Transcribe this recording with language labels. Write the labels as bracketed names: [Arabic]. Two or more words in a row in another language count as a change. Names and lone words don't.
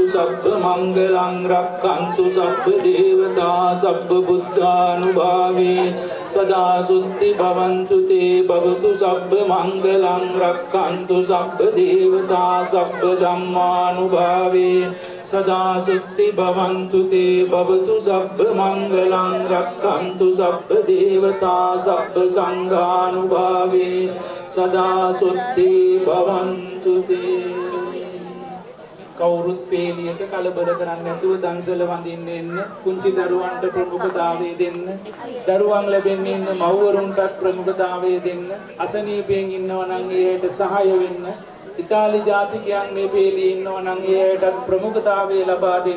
[Pali] සබ්බ මංගලං රක්ඛන්තු සබ්බ දේවතා සබ්බ බුද්ධානුභාවේ සදා සුත්ති භවන්තු තේ භවතු සබ්බ මංගලං රක්ඛන්තු සබ්බ දේවතා සබ්බ ධම්මානුභාවේ සදා සුත්ති භවන්තු තේ භවතු සබ්බ මංගලං රක්ඛන්තු සබ්බ දේවතා සබ්බ සංඝානුභාවේ සදා සුත්ති භවන්තු තේ. [Sinhala] කවුරුත් පේලියට කලබල කරන්නේ නැතුව දන්සල වඳින්න එන්න. පුංචි දරුවන්ට ප්‍රමුඛතාවය දෙන්න. දරුවන් ලැබෙන්නේ ඉන්න මව්වරුන්ටත් ප්‍රමුඛතාවය දෙන්න. අසනීපයෙන් ඉන්නවා නම් ඒයට සහාය වෙන්න. ඉතාලි ජාතිකයන් මේ පේලියේ ඉන්නවා නම් ඒයටත් ප්‍රමුඛතාවය ලබා දෙන්න.